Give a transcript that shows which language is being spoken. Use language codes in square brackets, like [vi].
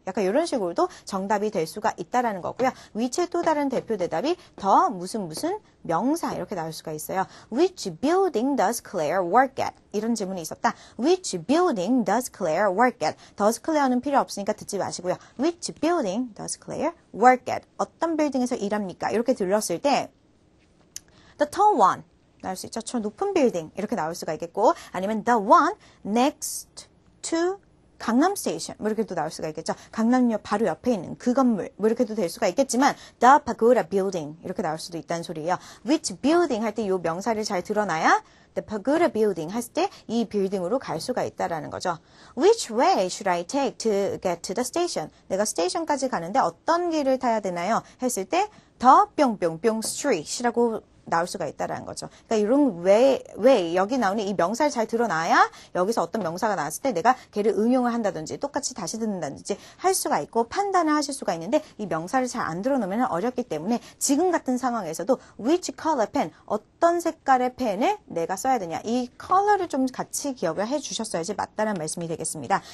[ko] 약간 이런 식으로도 정답이 될 수가 있다라는 거고요. 위치의 또 다른 대표 대답이 더 무슨 명사 이렇게 나올 수가 있어요. [en] Which building does Claire work at? [ko] 이런 질문이 있었다. [en] Which building does Claire work at? does Claire [ko] 는 필요 없으니까 듣지 마시고요. [en] Which building does Claire work at? [ko] 어떤 빌딩에서 일합니까? 이렇게 들렸을 때 [en] The tall one [ko] 나올 수 있죠. 저 높은 빌딩 이렇게 나올 수가 있겠고 아니면 [en] the one next to [ko] 강남 스테이션 뭐 이렇게도 나올 수가 있겠죠. 강남역 바로 옆에 있는 그 건물 뭐 이렇게도 될 수가 있겠지만 [en] the pagoda building [ko] 이렇게 나올 수도 있다는 소리예요. [en] Which building [ko] 할 때 이 명사를 잘 드러나야 [en] the pagoda building [ko] 했을 때 이 빌딩으로 갈 수가 있다라는 거죠. [en] Which way should I take to get to the station? [ko] 내가 스테이션까지 가는데 어떤 길을 타야 되나요? 했을 때 the 뿅뿅뿅 street이라고 나올 수가 있다라는 거죠. 그러니까 이런 왜 여기 나오는 이 명사를 잘 드러나야 여기서 어떤 명사가 나왔을 때 내가 걔를 응용을 한다든지 똑같이 다시 듣는다든지 할 수가 있고 판단을 하실 수가 있는데 이 명사를 잘 안 드러놓으면 어렵기 때문에 지금 같은 상황에서도 [en] which color pen [ko] 어떤 색깔의 펜을 내가 써야 되냐 이 컬러를 좀 같이 기억을 해주셨어야지 맞다는 말씀이 되겠습니다.